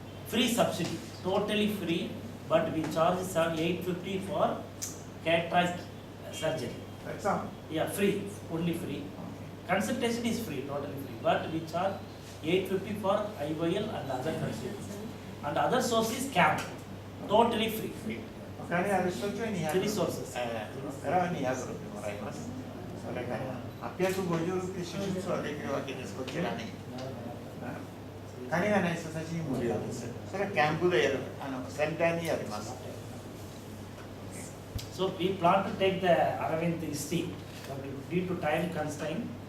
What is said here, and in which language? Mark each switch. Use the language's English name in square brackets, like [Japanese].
[English] Free subsidy, totally free, but we charge $850 for cataract surgery. That's all. Yeah, free, only free. Consultation is free, totally free, but we charge $850 for IOL and other consultations. And other source is camp, totally free. [Japanese] お金ある人たちは200 [English] Three sources. [Japanese] からは200ルピもらいます。それから850ルピ手術はできるわけです、こちらに。金がない人たちに無料です。それはキャンプでやる、センターにやります。 [English] So we plan to take the Aravind history, but due to time constraint.